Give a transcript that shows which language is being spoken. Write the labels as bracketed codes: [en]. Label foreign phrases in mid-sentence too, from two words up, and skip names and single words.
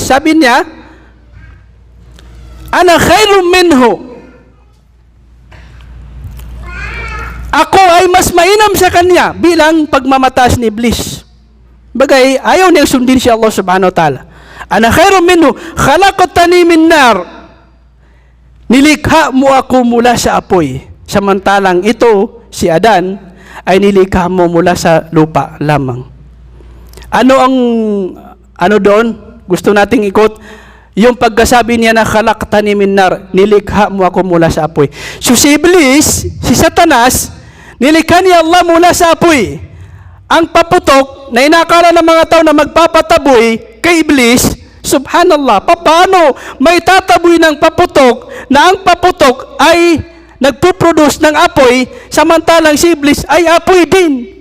[tl] Sabi niya, [ar] أنا خير منه. [tl] Ako ay mas mainam sa kanya, bilang pagmamataas ni Iblis. Bagay, ayaw niyang sundin si Allah [ar] سبحانه وتعالى. أنا خير منه خلقتني من نار. [tl] Nilikha mo ako mula sa apoy. Samantalang ito, si Adan, ay nilikha mo mula sa lupa lamang. Ano doon? Gusto nating ikot? Yung pagkasabi niya na [ar] خلقتني من نار, [tl] nilikha mo ako mula sa apoy. So si Iblis, si Satanas, nilikha ni Allah mula sa apoy. Ang paputok na inakala ng mga tao na magpapataboy kay Iblis, subhanallah, paano may tataboy ng paputok na ang paputok ay nagpuproduce ng apoy, samantalang si Iblis ay apoy din.